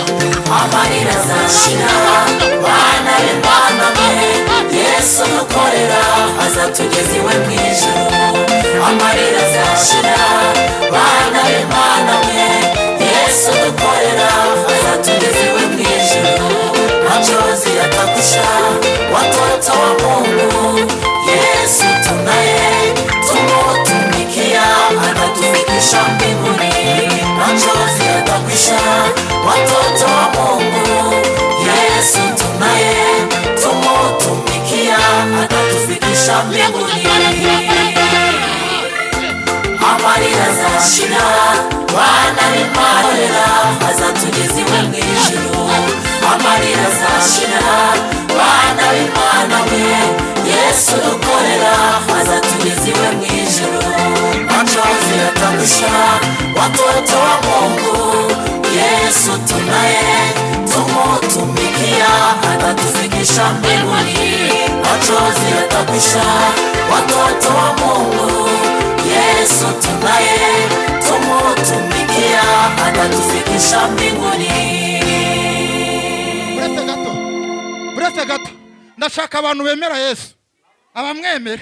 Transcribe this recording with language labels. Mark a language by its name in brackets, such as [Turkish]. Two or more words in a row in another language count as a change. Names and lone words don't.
[Kinyarwanda] Amarira azashira bana b'Imana mwe, Yesu dukorera azatugeza iwe mu ijuru. Amarira azashira bana b'Imana mwe, Yesu dukorera azatugeza iwe mu ijuru. [Swahili] Machozi yatakwisha watoto wa Mungu, Yesu tunaye tumutumikia atatufikisha mbinguni. Machozi yatakwisha watoto wa Mungu, Yesu tunaye tumutumikia atatufikisha mbinguni. [Kinyarwanda] Amarira azashira bana b'Imana azatugeza iwe mu ijuru. Amarira azashira bana b'Imana mwe, Yesu dukorera azatugeza iwe mu ijuru. [Swahili] Machozi yatakwisha watoto wa Mungu, Yesu tunaye tumutumikia atatufikisha mbinguni. Machozi yatakwisha watoto wa Mungu, Yesu tunaye tumutumikia atatufikisha mbinguni. [Kinyarwanda] Buretse gato. Buretse gato. Ndashaka abantu bemera Yesu. Abamwemera.